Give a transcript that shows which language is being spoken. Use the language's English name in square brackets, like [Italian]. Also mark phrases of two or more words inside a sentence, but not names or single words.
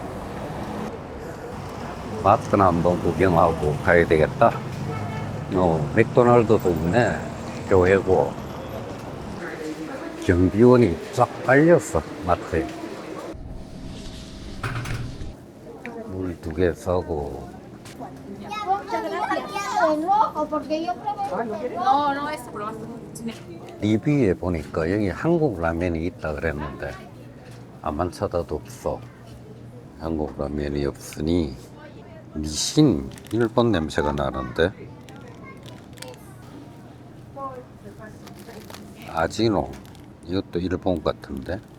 [Korean] 마트나 한번 구경하고 가야 되겠다. 맥도날드도 있네. 교회고. 경비원이 쫙 깔렸어, 마트에. 물 2개 사고. [Spanish] No, no, es prueba. [Korean] 리뷰에 보니까 여기 한국 라면이 있다 그랬는데 아만 찾아도 없어. 한국 라면이 없으니 미신 일본 냄새가 나는데. 아지노 이것도 일본 같은데.